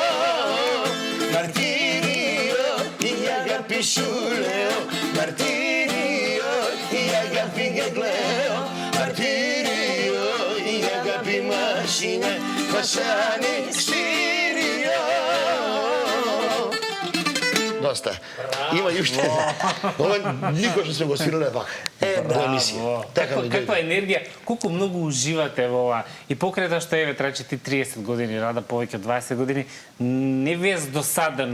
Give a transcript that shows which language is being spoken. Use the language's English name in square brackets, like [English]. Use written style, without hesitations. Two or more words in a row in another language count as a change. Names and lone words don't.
[Greek] Μαρτύριο η αγάπη σου λέω, μαρτύριο η αγάπη και κλαίω, μαρτύριο η αγάπη μας είναι βασανιστήριο. [Macedonian] Доста. Има и уште. Ова никош не сме го свириле вака. во емисија. Така ми Каква дојде. енергија, колку многу уживате во ова. И покрај тоа што еве трачи ти 30 години, Рада повеќе од 20 години, не ви е досадено,